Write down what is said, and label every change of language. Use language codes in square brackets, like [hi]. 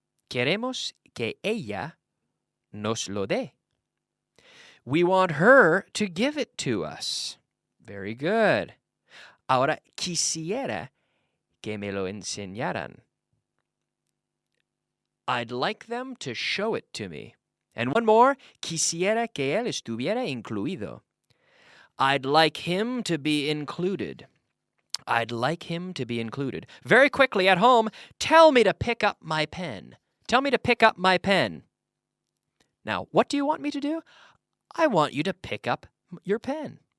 [es] Queremos que ella nos lo dé. [en] We want her to give it to us. Very good. [es] Ahora, quisiera que me lo enseñaran. [en] I'd like them to show it to me. And one more, [es] quisiera que él estuviera incluido. [en] I'd like him to be included. I'd like him to be included. Very quickly at home, tell me to pick up my pen. Tell me to pick up my pen. Now, what do you want me to do? I want you to pick up your pen.